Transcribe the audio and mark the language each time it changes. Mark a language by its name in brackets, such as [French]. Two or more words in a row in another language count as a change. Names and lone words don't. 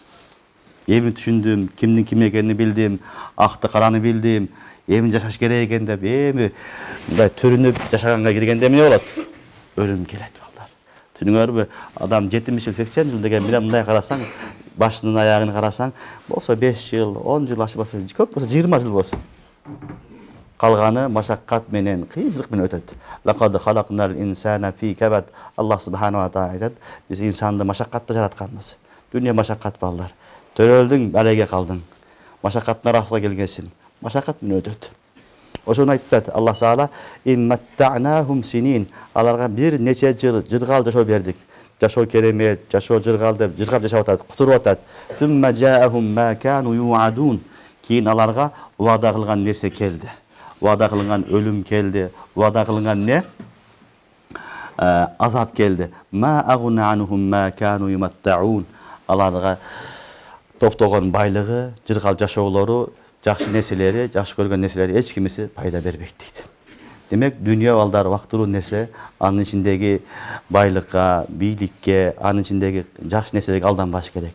[Kyrgyz] Эми түшүндүм, кимдин ким экенин билдим, акты караны билдим, эми жашаш керек экен деп, эми мындай төрүнүп жашаганга киргенде эмне болот? Өлүм келет балдар. Түшүнүңөрбү? Адам 70 жыл, 80 жыл деген менен мындай карасаң, башынан аягын карасаң, болсо 5 жыл, 10 жыл ашпаса, көп болсо 20 жыл болсун. Калганы машаккат менен, кыйынчылык менен өтөт. [Arabic] لقد خلقنا الإنسان في كبد. الله سبحانه وتعالى [Kyrgyz] айтат, биз инсанды машаккатта жаратканбыз. Дүйнө машаккат балдар. Төрөлдүң, балеге калдың. Машаккаттын арасына келгенсиң. Машаккат менен өтөт. Ошону айтат Аллах Таала, [Arabic] متعناهم سنين. [Kyrgyz] Аларга бир нече жыл жыргал жашоо бердик. Жашоо керемет, жашоо жыргал деп жыргап жашап атат, кутуруп атат. [Arabic] ثم جاءهم ما كانوا يوعدون. [Kyrgyz] Кийин аларга убада кылган нерсе келди. Убада кылган өлүм келди. Убада кылган не? Азап келди. [Arabic] ما أغنى عنهم ما كانوا يمتعون. [Kyrgyz] Аларга топтогон байлыгы, жыргал жашоолору, жакшы нерселери, жакшы көргөн нерселери эч кимиси пайда бербейт дейт. Демек, дүйнө балдар вактылуу нерсе, анын ичиндеги байлыкка, бийликке, анын ичиндеги жакшы нерселерге алданбаш керек.